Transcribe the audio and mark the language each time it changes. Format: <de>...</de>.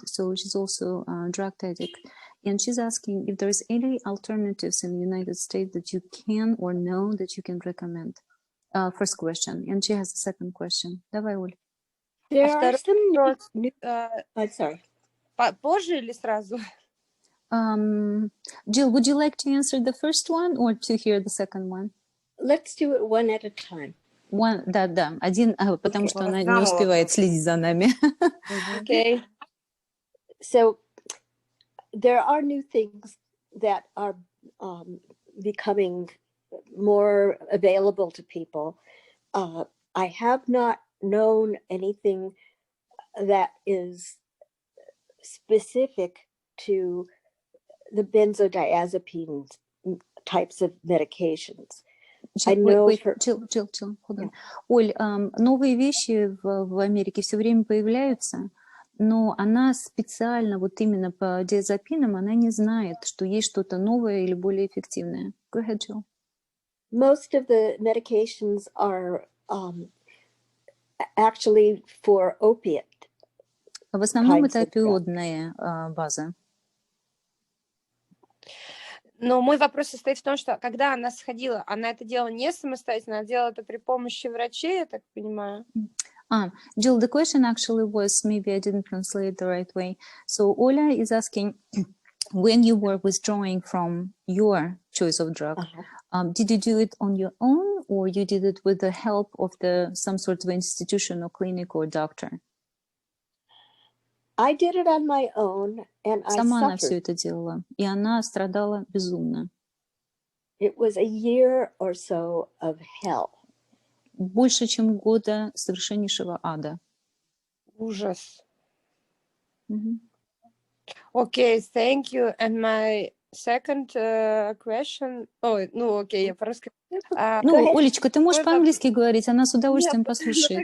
<en>So she's also a drug addict. And she's asking if there's any alternatives in the United States that you can or know that you can recommend. First question. And she has a second question.</en> <ru>Давай, Оль.</ru> <en>There are some new... I'm sorry.</en> <ru>Позже или сразу?</ru> <en>Jill, would you like to answer the first one or to hear the second one? Let's do it one at a time.</en> <ru>Да, один, потому что она не успевает следить за нами.</ru> <en>Okay. So there are new things that are becoming more available to people. I have not known anything that is specific to the benzodiazepine types of medications. Jill, hold on.</en> <ru>Оль, новые вещи в Америке все время появляются, но она специально вот именно по диазепинам, она не знает, что есть что-то новое или более эффективное.</ru> <en>Go ahead, Jill. Most of the medications are actually for opiate.</en> <ru>В основном это опиоидная база. Но мой вопрос состоит в том, что когда она сходила, она это делала не самостоятельно, она делала это при помощи врачей, я так понимаю.</ru> <en>Jill, the question actually was, maybe I didn't translate the right way. So Ola is asking, when you were withdrawing from your choice of drug, did you do it on your own or you did it with the help of some sort of institution or clinic or doctor? I did it on my own, and I</en> <ru>Сама она</ru> <en>suffered.</en> <ru>все это делала, и она страдала безумно.</ru> <en>It was a year or so of hell.</en> <ru>Больше, чем года совершеннейшего ада. Ужас.</ru> <en>Okay, thank you. And my second question...</en> <ru>Ой, ну окей, я по-русски. Олечка, ты можешь по-английски говорить, она с удовольствием послушает</ru>